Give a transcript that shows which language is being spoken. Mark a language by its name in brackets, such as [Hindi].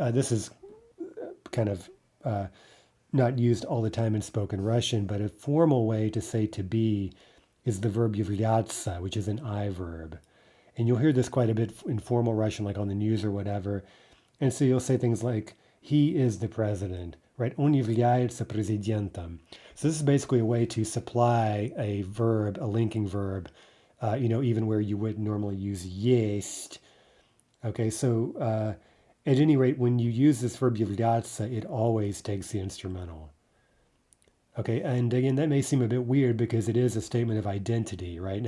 [English] This is kind of not used all the time in spoken Russian, but a formal way to say to be is the verb являться, which is an I verb. And you'll hear this quite a bit in formal Russian, like on the news or whatever. And so you'll say things like, he is the president, right? [Russian] Он является президентом. [English] So this is basically a way to supply a verb, a linking verb, even where you wouldn't normally use есть. Okay, so at any rate, when you use this verb являться, it always takes the instrumental. Okay, and again, that may seem a bit weird because it is a statement of identity, right?